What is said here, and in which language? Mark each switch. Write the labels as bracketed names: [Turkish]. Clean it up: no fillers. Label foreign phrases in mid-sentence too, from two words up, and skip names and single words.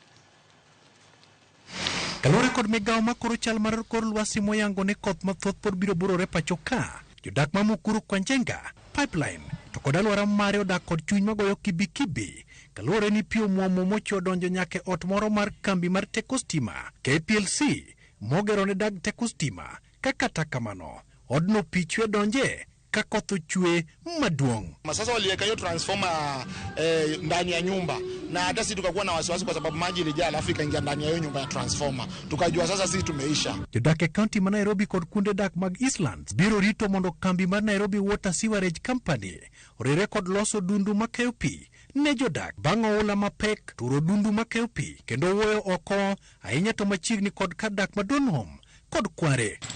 [Luo (Kenya and Tanzania)] Kalure kod migawo makoro chal mar kor lwasi moyango ni koth mathoth pod biro burore pacho ka, jodak ma Mukuru Kwanjenga, Pipeline, to kod alwora mare odak kod chuny magoyo kibikibi, kalure ni pi omuomo mocho donjo nyaka ot moro mar kambi mar teko stima, KPLC, mogero ne dag teko stima, kata kamano, odno pi chwe donje ka koth ochwe maduong'. [Swahili] Sasa waliweka hiyo transformer ndani ya nyumba na hata sisi tukakuwa na wasiwasi kwa sababu maji ilijaa alafu ikaingia ndani ya hiyo nyumba ya transformer. Tukajua sasa sisi tumeisha. [Luo (Kenya and Tanzania)] Jodak e kaunti ma Nairobi kod kuonde dak mag Eastlands biro rito mondo kambi mar Nairobi Water Sewerage Company orere kod loso dundu makeyo pi ne jodak bang' oula mapek turo dundu makeyo pi kendo wuoyo oko ahinya to machiegni kod kadak ma Donholm kod Kware.